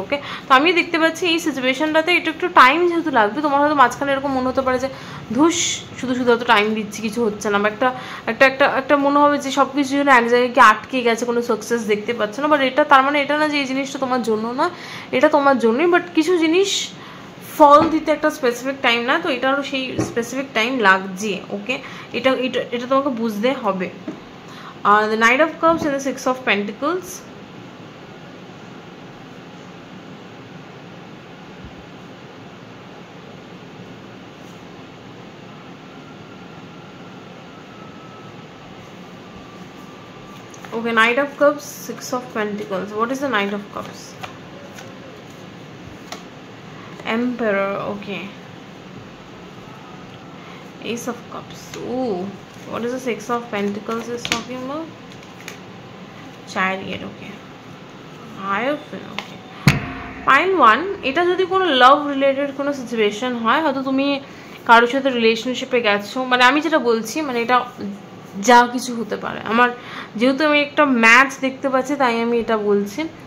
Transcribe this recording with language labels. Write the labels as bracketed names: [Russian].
[Bangla] ওকে, তো আমি দেখতে পাচ্ছি এই সিচুয়েশনটাতে এটা একটু টাইম যেহেতু লাগবে, তোমার হয়তো মাঝখানে এরকম মনে হতে পারে যে ধুস শুধু শুধু এত টাইম দিচ্ছি কিছু হচ্ছে না, বা একটা একটা একটা একটা মনে হবে যে সব কিছু যেন এক জায়গায় গিয়ে আটকে গেছে, কোনো সাকসেস দেখতে পাচ্ছ না। বাট এটা তার মানে এটা না যে এই জিনিসটা তোমার জন্য না, এটা তোমার জন্যই। বাট কিছু জিনিস ফল দিতে একটা স্পেসিফিক টাইম না, তো এটারও সেই স্পেসিফিক টাইম লাগছে। ওকে, এটা এটা এটা তোমাকে বুঝতে হবে। [English] The Knight of Cups and the Six of Pentacles. Okay, Knight of Cups, Six of Pentacles. What is the Knight of Cups? Emperor. Okay. Ace of Cups. Ooh, what is the Six of Pentacles is talking about? Chariot. Okay. Hierophant. Okay. [Bangla] Pile 1, এটা যদি কোনো লাভ related কোনো situation হয়, হয়তো তুমি কারোর সাথে রিলেশনশিপে গেছো, মানে আমি যেটা বলছি মানে এটা যা কিছু হতে পারে। আমার যেহেতু আমি একটা ম্যাচ দেখতে পাচ্ছি তাই আমি এটা বলছি।